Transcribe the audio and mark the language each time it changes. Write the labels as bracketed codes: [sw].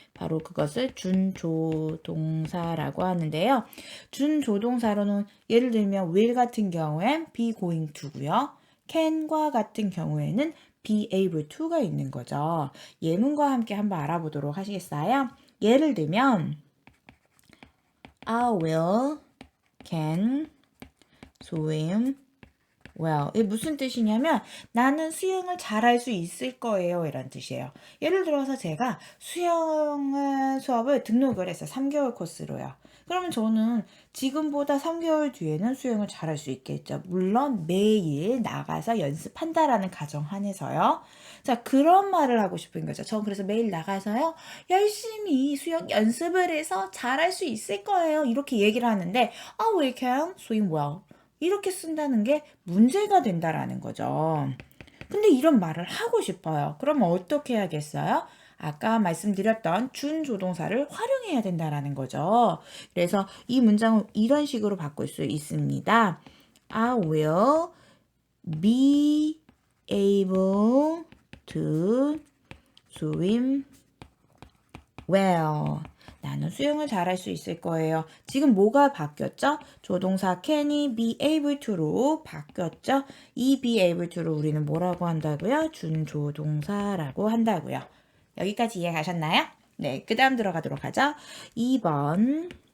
[ko] 바로 그것을 준조동사라고 하는데요. 준조동사로는 예를 들면 will 같은 경우엔 be going to고요. can과 같은 경우에는 be able to가 있는 거죠. 예문과 함께 한번 알아보도록 하시겠어요? 예를 들면 [en] I will, can, swim, well. [ko] 이게 무슨 뜻이냐면 나는 수영을 잘할 수 있을 거예요. 이런 뜻이에요. 예를 들어서 제가 수영 수업을 등록을 했어요. 3개월 코스로요. 그러면 저는 지금보다 3개월 뒤에는 수영을 잘할 수 있겠죠. 물론 매일 나가서 연습한다라는 가정 하에서요. 자, 그런 말을 하고 싶은 거죠. 전 그래서 매일 나가서요. 열심히 수영 연습을 해서 잘할 수 있을 거예요. 이렇게 얘기를 하는데 [en] I will can swim well. [ko] 이렇게 쓴다는 게 문제가 된다라는 거죠. 근데 이런 말을 하고 싶어요. 그러면 어떻게 해야겠어요? 아까 말씀드렸던 준조동사를 활용해야 된다라는 거죠. 그래서 이 문장을 이런 식으로 바꿀 수 있습니다. [en] I will be able to swim well. [ko] 나는 수영을 잘할 수 있을 거예요. 지금 뭐가 바뀌었죠? 조동사 can이 be able to로 바뀌었죠? 이 be able to를 우리는 뭐라고 한다고요? 준조동사라고 한다고요. 여기까지 이해 가셨나요? 네, 그 다음 들어가도록 하죠. 2번.